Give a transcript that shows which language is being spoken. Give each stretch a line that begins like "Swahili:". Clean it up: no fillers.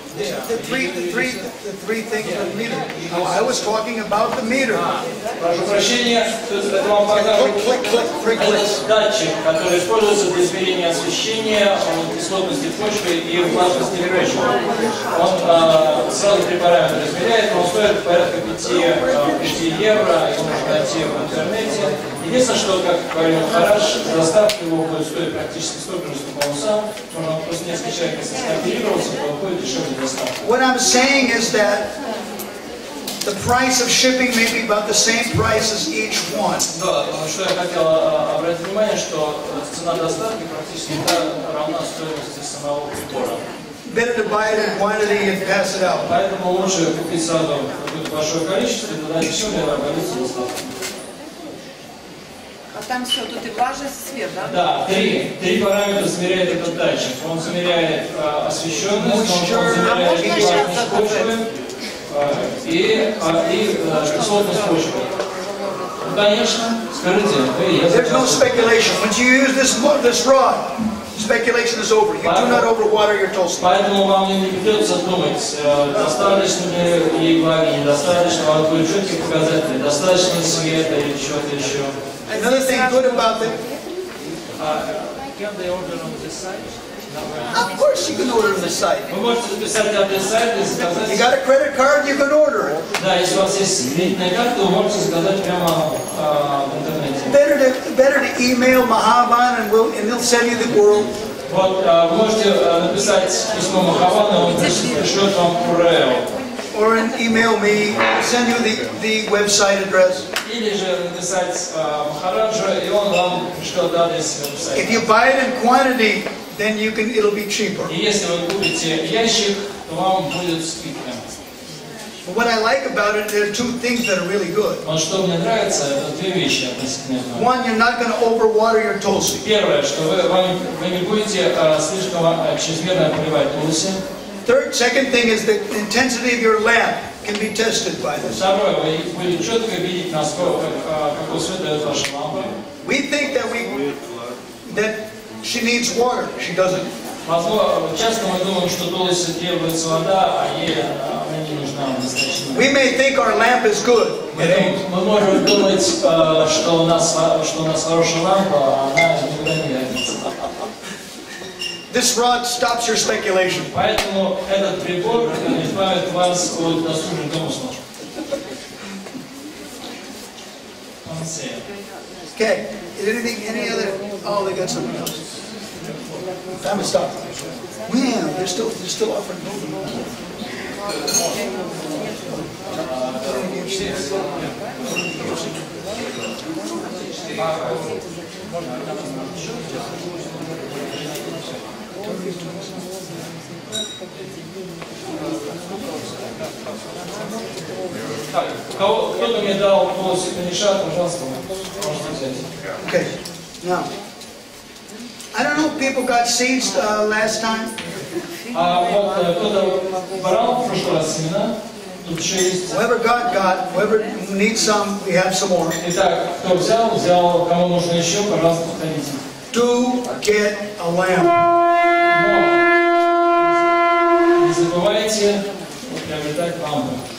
English: The three things of the meter. No, I was talking about the meter.
Russian: Прошу прощения, это вам показывает этот датчик, который используется для измерения освещения, кислотности почвы и влажности почвы. Он сразу три параметра измеряет, он стоит порядка 5 евро, его можно найти в интернете. Единственное, что, как говорил Хараш, доставка его будет стоить практически столько же, сколько он сам. Можно просто несколько человек скооперироваться, то будет дешевле доставка.
English: What I'm saying is that the price of shipping may be about the same price as each one.
Russian: Да, что я хотел обратить внимание, что цена доставки практически равна стоимости самого прибора.
English: Better to buy it in quantity and pass it out.
Russian: Поэтому лучше купить сразу какое-то большое количество, и тогда дешевле обойдется доставка. А там все, тут и влажность, свет, да? Да, три параметра замеряет этот датчик. Он замеряет освещенность, он замеряет влажность почвы и кислотность почвы. Ну, конечно, скажите,
English: There's no speculation. Once you use this rod, speculation is over. You do not overwater your toast.
Russian: Поэтому вам не придется думать, достаточно ли ей влаги, недостаточно, вам будет четкие показатели, достаточно ли света или чего-то еще.
English: Another thing good about it. Can they order on this site? Of course you can order on the site.
Russian: Вы можете записать адрес сайта и заказать.
English: You got a credit card, you can order it.
Russian: Да, если у вас есть кредитная карта, вы можете заказать прямо в интернете.
English: Better to email Mahavan and they'll send you the world.
Russian: Вот, вы можете написать письмо Махавану, он пришлет вам URL.
English: Or email me, send you the website address.
Russian: Или же написать Махараджа, и он вам пришлет адрес веб-сайта.
English: If you buy it in quantity, then it'll be cheaper.
Russian: И если вы купите ящик, то вам будет скидка.
English: But what I like about it, there are two things that are really good.
Russian: Вот что мне нравится, это две вещи относительно этого.
English: One, you're not going to overwater your tulsi.
Russian: Первое, что вы не будете слишком чрезмерно поливать тулси.
English: Second thing is the intensity of your lamp can be tested by this.
Russian: Второе, вы будете четко видеть, насколько какой свет дает ваша лампа.
English: We think that she needs water. She doesn't.
Russian: Часто мы думаем, что тулси требуется вода, а ей она не нужна достаточно.
English: We may think our lamp is good.
Russian: Мы можем думать, что у нас хорошая лампа, а она никуда не годится.
English: This rod stops your speculation.
Russian: Поэтому этот прибор избавит вас от досужих домыслов.
English: Okay. Is any other? Oh, they got something else. Time to stop. Man, they're still offering.
Russian: Кто-то мне дал полусекундиша, пожалуйста, можете взять.
English: Okay. Now, I don't know if people got seeds last time.
Russian: Вот кто-то брал в прошлый раз семена. Тут еще есть.
English: Whoever got. Whoever needs some, we have some more.
Russian: Итак, кто взял, кому нужно еще, пожалуйста, подходите.
English: Do get a lamp.
Russian: Но не забывайте приобретать лампы.